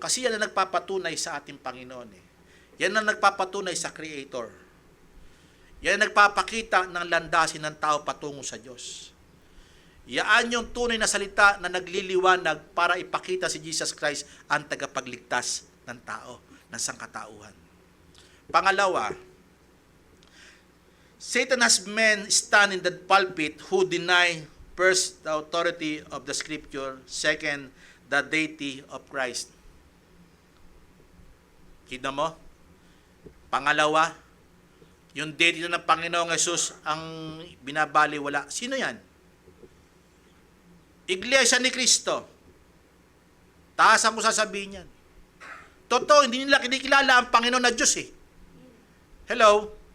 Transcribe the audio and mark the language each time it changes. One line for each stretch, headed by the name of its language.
Filipino: Kasi yan ang nagpapatunay sa ating Panginoon eh. Yan ang nagpapatunay sa Creator. Yan ang nagpapakita ng landasin ng tao patungo sa Diyos. Yan yung tunay na salita na nagliliwanag para ipakita si Jesus Christ ang tagapagligtas ng tao, ng sangkatauhan.
English: Pangalawa, Satan has men stand in the pulpit who deny first the authority of the Scripture, second the deity of Christ.
Filipino: Kita mo? Pangalawa, yung deity ng Panginoong Yesus ang binabaliwala. Sino yan? Iglesia ni Cristo. Taasan ko sasabihin yan. Totoo, hindi nila kinikilala ang Panginoon na Diyos eh. Hello?